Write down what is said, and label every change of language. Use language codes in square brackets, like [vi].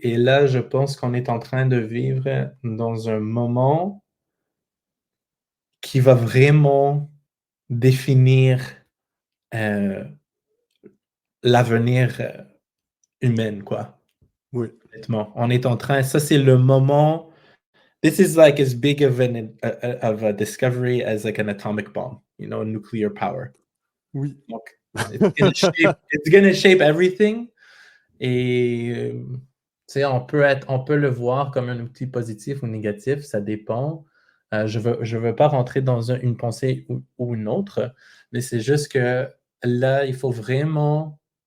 [fr] Et là, je pense qu'on est en train de vivre dans un moment qui va vraiment définir euh, l'avenir humaine, quoi. oui, Honnêtement, on est en train, ça c'est le moment. [en] This is like as big of a discovery as like an atomic bomb, nuclear power. [fr] oui. [en] Donc, it's gonna shape everything. [fr] Et tu sais, on peut le voir comme un outil positif ou négatif, ça dépend. Je veux pas rentrer dans une pensée ou une autre, mais c'est juste que là, il faut vraiment